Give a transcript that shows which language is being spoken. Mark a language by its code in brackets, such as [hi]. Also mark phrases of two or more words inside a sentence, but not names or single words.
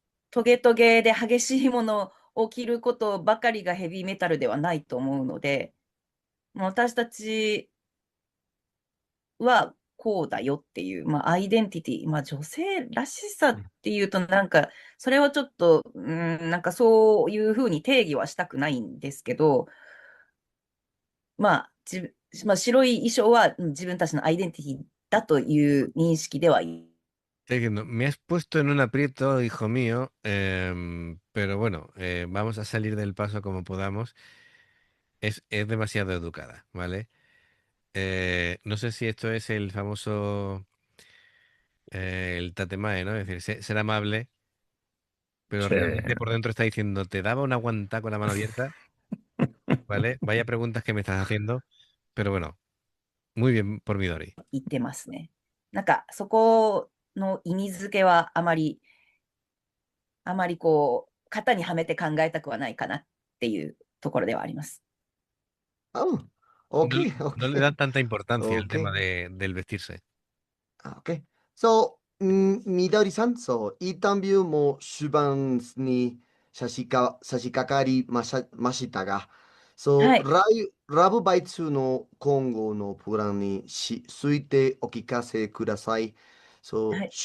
[ja] トゲトゲで激しいものを着ることばかりがヘビーメタルではないと思うので、もう私たちはこうだよっていう、まあ、アイデンティティ、まあ、女性らしさっていうと、なんか、それはちょっと、なんかそういうふうに定義はしたくないんですけど、まあ、まあ、白い衣装は自分たちのアイデンティティだという認識ではいい。 [es] Estoy diciendo, me has puesto en un aprieto, hijo mío, pero bueno, vamos a salir del paso como podamos. Es demasiado educada, ¿vale? No sé si esto es el famoso, el tatemae, ¿no? Es decir, ser amable, pero Sí. realmente por dentro está diciendo, te daba una guantá con la mano abierta, ¿vale? Vaya preguntas que me estás haciendo, pero bueno, muy bien por Midori. [ja] 言ってますね。なんか、そこの意味付けはあまりこう、型にはめて考えたくはないかなっていうところではあります。 [en] Oh, [es] No, [en] okay, [es] no le [en] okay, [es] dan tanta importancia al tema [en] okay. [es] del vestirse. [en] Okay. So, [ja] みどりさん、そう、インタビューも終盤に差し掛かりましたが、そう、はい。ラブバイツの今後のプランについてお聞かせください。そう、